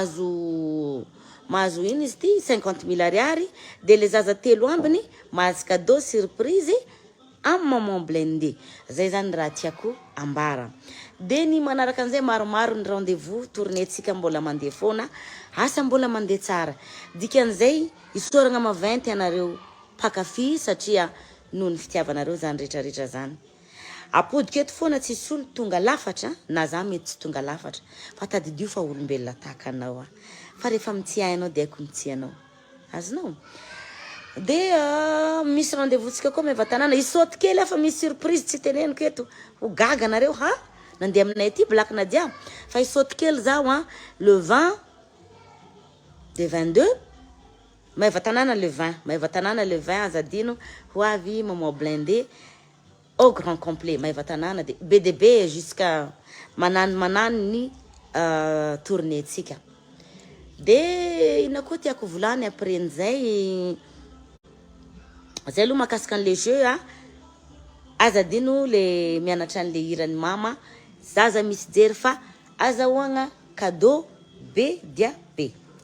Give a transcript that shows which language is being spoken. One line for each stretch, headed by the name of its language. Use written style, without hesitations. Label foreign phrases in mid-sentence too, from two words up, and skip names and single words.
Malagasy: mahazo ino izy ty 50 000 ariary de le zaza telo ambiny mahazo
French: cadeau surprise
Malagasy: amin'ny maman blindé zay zany raha tiako ambara de ny manaraka an'izay maromaro ny rendez-vous tournétsika mbola mandeha foana asa mbola mandeha tsara dikan'izay isoragna maventy anareo pakafy satria noho ny fitiavanareo zany rehetrarehetra zany apodiko eto foana tsisy olo tonga lafatra na za mety tsy tonga lafatra fa tadidio fa olombelona tahaka anao fa rehefa mitsy anao de aiko mitsy anao azonao de misy rendez-vous tsika koa meva tanàna isaoty kely afa misy surprise tsy teneniko eto ho gaga anareo nandeha aminay aty Black Nadia fa isaoty kely zaho le 20 de 22 meva tanàna le 20 azadino ho avy maman blindé
French: au grand complet
Malagasy: meva tanàna de BDB jusqu'à manany ny tournée tsika de ina koa tiako volany après nzay zay aloha makasika an'le jeu azadino le mianatra an'le hiran'ny mama zaza misy jery fa azahoagna cadeau be dia be